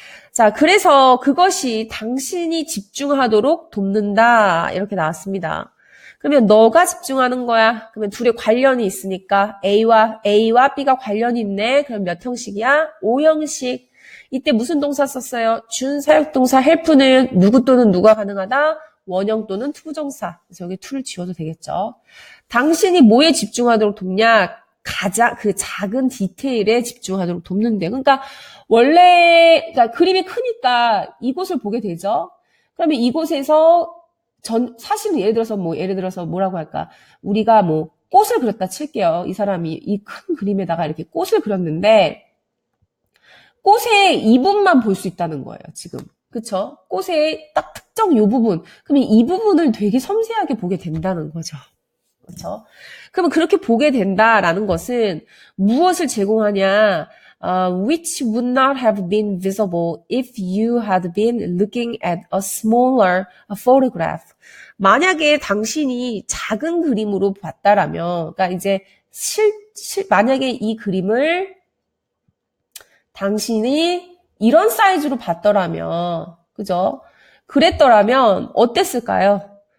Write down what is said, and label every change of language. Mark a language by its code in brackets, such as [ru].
[ko] 자, 그래서 그것이 당신이 집중하도록 돕는다. 이렇게 나왔습니다. 그러면 너가 집중하는 거야. 그러면 둘의 관련이 있으니까 A와 B가 관련이 있네. 그럼 몇 형식이야? 5형식. 이때 무슨 동사 썼어요? 준사역동사 help는 누구 또는 누가 가능하다? 원형 또는 투부정사. 그래서 여기 to를 지워도 되겠죠. 당신이 뭐에 집중하도록 돕냐? 가장 그 작은 디테일에 집중하도록 돕는데. 그러니까 그러니까 그림이 크니까 이곳을 보게 되죠. 그러면 이곳에서 사실은 예를 들어서 뭐라고 할까? 우리가 뭐 꽃을 그렸다 칠게요. 이 사람이 이 큰 그림에다가 이렇게 꽃을 그렸는데 꽃의 이 부분만 볼 수 있다는 거예요, 지금. 그쵸? 꽃의 딱 특정 요 부분. 그러면 이 부분을 되게 섬세하게 보게 된다는 거죠. 그렇죠? 그러면 그렇게 보게 된다라는 것은 무엇을 제공하냐? [en] Which would not have been visible if you had been looking at a smaller photograph. [ko] 만약에 당신이 작은 그림으로 봤다라면, 그러니까 이제 만약에 이 그림을 당신이 이런 사이즈로 봤더라면, 그죠? 그랬더라면 어땠을까요?